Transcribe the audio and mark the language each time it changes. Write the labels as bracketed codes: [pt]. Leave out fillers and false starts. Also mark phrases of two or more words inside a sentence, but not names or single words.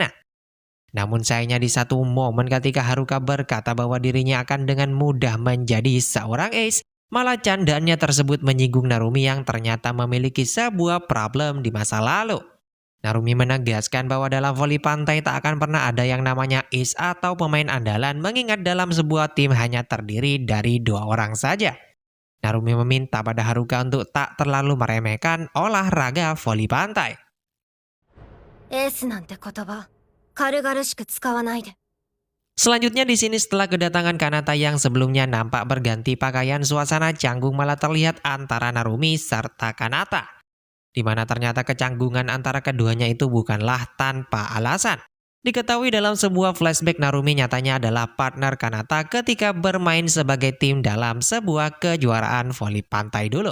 [id] Namun sayangnya di satu momen ketika Haruka berkata bahwa dirinya akan dengan mudah menjadi seorang ace, malah candaannya tersebut menyinggung Narumi yang ternyata memiliki sebuah problem di masa lalu. Narumi menegaskan bahwa dalam voli pantai tak akan pernah ada yang namanya ace atau pemain andalan, mengingat dalam sebuah tim hanya terdiri dari 2 orang saja. Narumi meminta pada Haruka untuk tak terlalu meremehkan olahraga voli pantai. [ja] エースなんて言葉、軽々しく使わないで。 [id] Selanjutnya di sini setelah kedatangan Kanata yang sebelumnya nampak berganti pakaian, suasana canggung malah terlihat antara Narumi serta Kanata. Di mana ternyata kecanggungan antara keduanya itu bukanlah tanpa alasan. Diketahui dalam sebuah flashback Narumi nyatanya adalah partner Kanata ketika bermain sebagai tim dalam sebuah kejuaraan voli pantai dulu.